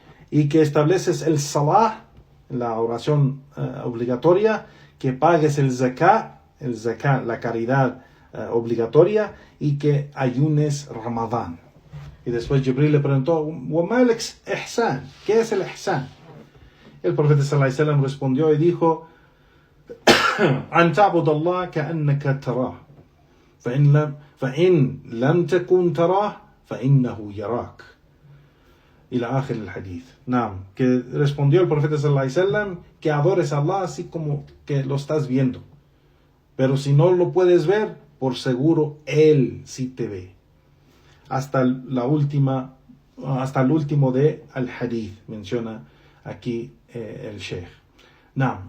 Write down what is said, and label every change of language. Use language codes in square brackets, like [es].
[es] Y que estableces el salah, la oración obligatoria, que pagues el zakat, la caridad obligatoria, y que ayunes Ramadán. Y después Jibril le preguntó, [ar] وَمَا الْإِحْسَانِ? [es] ¿Qué es el ihsan? El profeta sallallahu alaihi wasallam respondió y dijo, [ar] أَن تَعْبُدَ اللَّهَ كَأَنَّكَ تَرَاهُ فَإِن لَمْ تَكُنْ تَرَاهُ فَإِنَّهُ يَرَاكَ. إلى آخر الحديث. [es] Que respondió el profeta sallallahu alaihi wasallam que adores a Allah así como que lo estás viendo. Pero si no lo puedes ver, por seguro Él sí te ve. Hasta el último de al hadith, menciona aquí el Sheikh. Naam.